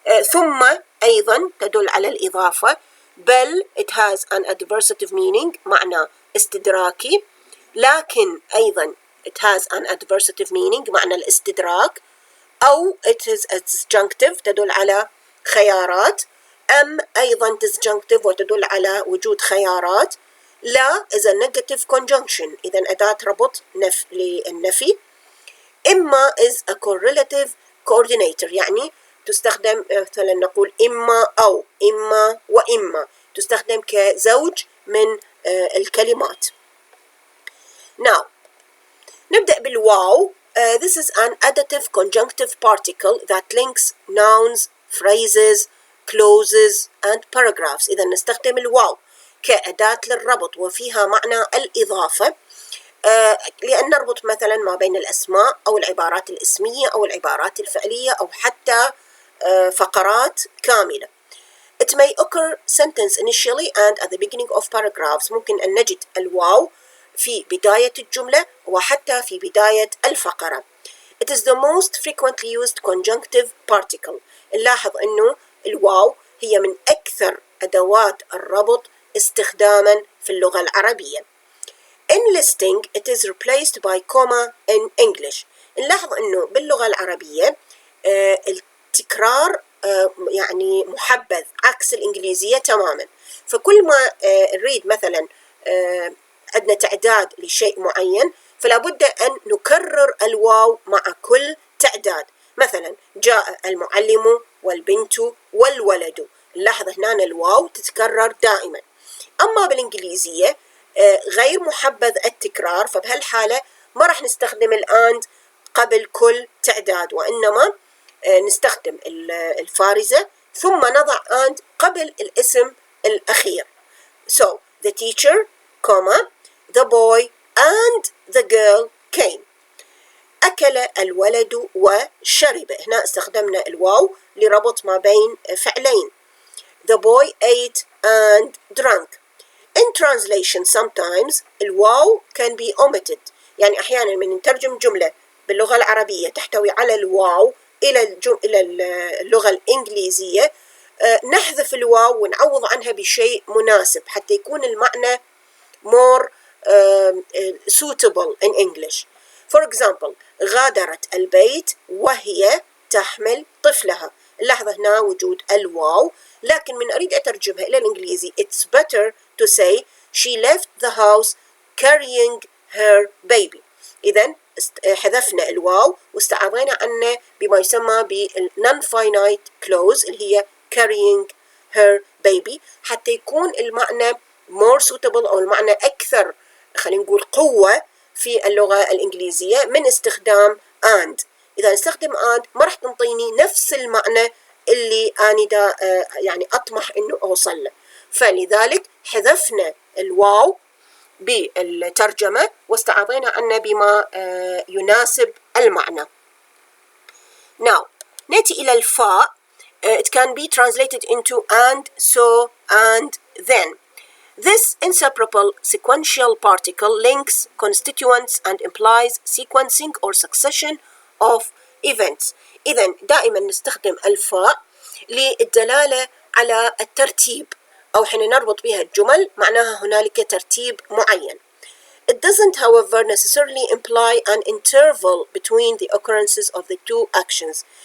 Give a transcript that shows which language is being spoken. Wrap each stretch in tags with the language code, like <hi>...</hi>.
<ar>ثم أيضا تدل على الإضافة، بل</ar> <en>it has an adversative meaning</en> <ar>معنى استدراكي، لكن أيضا it has an adversative meaning معنى الاستدراك، أو</ar> <en>it is a disjunctive</en> <ar>تدل على خيارات، أم أيضا disjunctive وتدل على وجود خيارات، لا</ar> <en>is a negative conjunction</en> <ar>إذا أداة ربط للنفي، إما</ar> <en>is a correlative coordinator</en> <ar>يعني تستخدم مثلا نقول إما أو، إما وإما، تستخدم كزوج من الكلمات.</ar> <en>Now</en> <ar>نبدأ بالواو.</ar> <en>This is an additive conjunctive particle that links nouns, phrases, clauses and paragraphs.</en> <ar>إذا نستخدم الواو كأداة للربط وفيها معنى الإضافة، لأن نربط مثلا ما بين الأسماء أو العبارات الاسمية أو العبارات الفعلية أو حتى فقرات كاملة.</ar> <en>It may occur sentence initially and at the beginning of paragraphs.</en> <ar>ممكن أن نجد الواو في بداية الجملة وحتى في بداية الفقرة.</ar> <en>It is the most frequently used conjunctive particle.</en> <ar>نلاحظ أنه الواو هي من أكثر أدوات الربط استخداما في اللغة العربية.</ar> <en>In listing it is replaced by comma in English.</en> <ar>نلاحظ أنه باللغة العربية التكرار يعني محبذ عكس الإنجليزية تماما. فكل ما نريد مثلا عندنا تعداد لشيء معين فلا بد أن نكرر الواو مع كل تعداد. مثلا جاء المعلم والبنت والولد، نلاحظ هنا الواو تتكرر دائما. أما بالإنجليزية غير محبذ التكرار، فبهالحالة ما راح نستخدم الآند قبل كل تعداد، وإنما نستخدم الفارزة ثم نضع and قبل الاسم الأخير.</ar> <en>So the teacher, comma, the boy and the girl came.</en> <ar>أكل الولد وشرب. هنا استخدمنا الواو لربط ما بين فعلين.</ar> <en>The boy ate and drank. In translation sometimes الواو can be omitted.</en> <ar>يعني أحيانا من نترجم جملة باللغة العربية تحتوي على الواو إلى اللغة الإنجليزية، نحذف الواو ونعوض عنها بشيء مناسب حتى يكون المعنى</ar> <en>more suitable in English. For example</en> <ar>غادرت البيت وهي تحمل طفلها. اللحظة هنا وجود الواو، لكن من أريد أترجمها إلى الإنجليزي</ar> <en>it's better to say she left the house carrying her baby.</en> <ar>إذن حذفنا الواو واستعاضينا عنه بما يسمى non-finite clause اللي هي</ar> <en>carrying her baby</en> <ar>حتى يكون المعنى</ar> <en>more suitable</en> <ar>أو المعنى أكثر خلينا نقول قوة في اللغة الإنجليزية من استخدام and. إذا نستخدم and ما راح تنطيني نفس المعنى اللي أنا دا يعني أطمح إنه أوصل له، فلذلك حذفنا الواو بالترجمة واستعاضينا عنه بما يناسب المعنى.</ar> <en>Now</en> <ar>نأتي إلى الفاء.</ar> <en>It can be translated into and, so, and, then. This inseparable sequential particle links constituents and implies sequencing or succession of events.</en> <ar>إذن دائما نستخدم الفاء للدلالة على الترتيب أو حين نربط بها الجمل معناها هنالك ترتيب معين.</ar> <en>It doesn't however necessarily imply an interval between the occurrences of the two actions.</en>